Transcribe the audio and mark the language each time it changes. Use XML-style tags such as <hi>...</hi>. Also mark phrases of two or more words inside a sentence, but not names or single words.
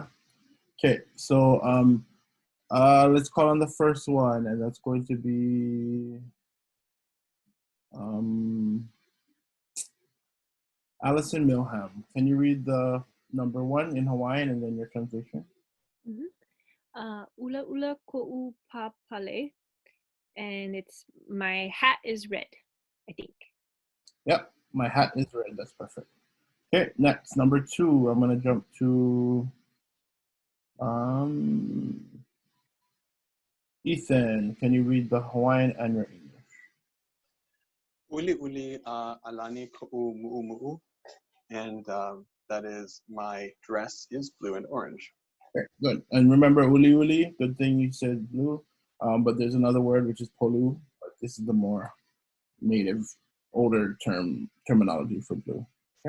<en>Okay, so let's call on the first one, and that's going to be Allison Milham. Can you read the number 1 in Hawaiian and then your translation?</en> <haw>Ula ula ko'u papale,</haw> <en>and it's my hat is red, I think. Yep, my hat is red. That's perfect. Okay, next, number 2. I'm gonna jump to Ethan. Can you read the Hawaiian and your English?</en> <haw>Uli uli alani ko'u mu'umu'u,</haw> <en>and that is my dress is blue and orange. Okay, good. And remember uli uli, good thing you said blue, but there's another word which is polu, but this is the more native, older terminology for blue. Okay.</en>